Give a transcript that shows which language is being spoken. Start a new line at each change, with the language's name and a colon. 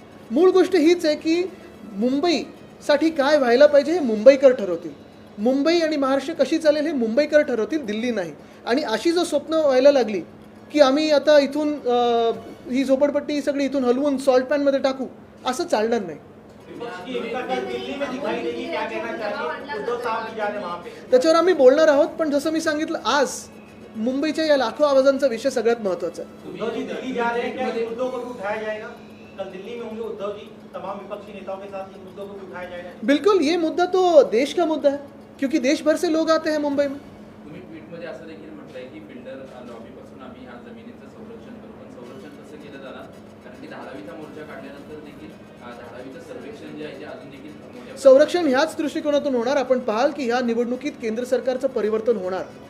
Marathi: मूळ गोष्ट हीच आहे की मुंबईसाठी काय व्हायला पाहिजे हे मुंबईकर ठरवतील. मुंबई आणि महाराष्ट्र कशी चालेल हे मुंबईकर ठरवतील, दिल्ली नाही. आणि अशी जो स्वप्न व्हायला लागली की आम्ही आता इथून ही झोपडपट्टी सगळी इथून हलवून सॉल्ट पॅनमध्ये टाकू, असं चालणार नाही.
Hindi: विपक्ष की एकता कल दिल्ली में दिखाई देगी, क्या कहना चाहिए? उद्धव साहब भी जा रहे हैं वहाँ पे.
Marathi: त्याच्यावर आम्ही बोलणार आहोत. पण जसं मी सांगितलं, आज मुंबईच्या या लाखो आवाजांचा विषय सगळ्यात महत्त्वाचा आहे.
Hindi: उद्धव जी दिल्ली जा रहे हैं, क्या इन मुद्दों को भी उठाया जाएगा? कल दिल्ली में होंगे उद्धव जी तमाम विपक्षी नेताओं के साथ, इन मुद्दों को भी उठाया जाएगा? बिल्कुल, ये मुद्दा तो देश का मुद्दा है, क्योंकि देश भर से लोग आते हैं मुंबई में.
Marathi: तुम्ही ट्विटमध्ये असं देखील म्हटलंय की बिल्डर लॉबीपासून आम्ही ह्या जमिनीचं संरक्षण करू. पण संरक्षण कसं केलं जाणार? कारण की धारावीचा मोर्चा काढल्यानंतर देखील धारावीचं सर्वेक्षण जे आहे ते अजून देखील मोठ्या संरक्षण ह्याच दृष्टिकोनातून होणार. आपण पाहाल की ह्या निवडणुकीत केंद्र सरकारचं परिवर्तन होणार.